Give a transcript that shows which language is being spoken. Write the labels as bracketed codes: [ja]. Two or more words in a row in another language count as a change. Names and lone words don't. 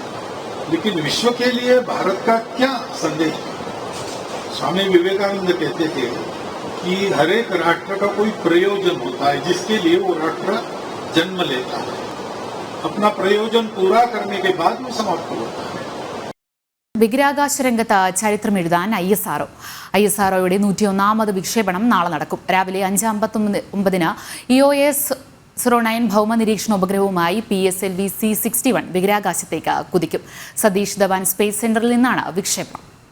[hi] लेकिन विश्व के लिए भारत का क्या संदेश है? स्वामी विवेकानंद कहते थे कि हर एक राष्ट्र का कोई प्रयोजन होता है जिसके लिए वो राष्ट्र जन्म लेता है. अपना प्रयोजन पूरा करने के बाद वो समाप्त होता है. [ml] ബഹിരാകാശ രംഗത്ത് ചരിത്രമെഴുതാൻ ISROയുടെ 101ാമത് വിക്ഷേപണം നാളെ നടക്കും. രാവിലെ 5:59-ന് EOS 09 ഭൗമ നിരീക്ഷണ ഉപഗ്രഹവുമായി PSLV C61 ബഹിരാകാശത്തേക്ക് കുതിക്കും. സതീഷ് ധവാൻ സ്പേസ് സെന്ററിൽ നിന്നാണ് വിക്ഷേപണം.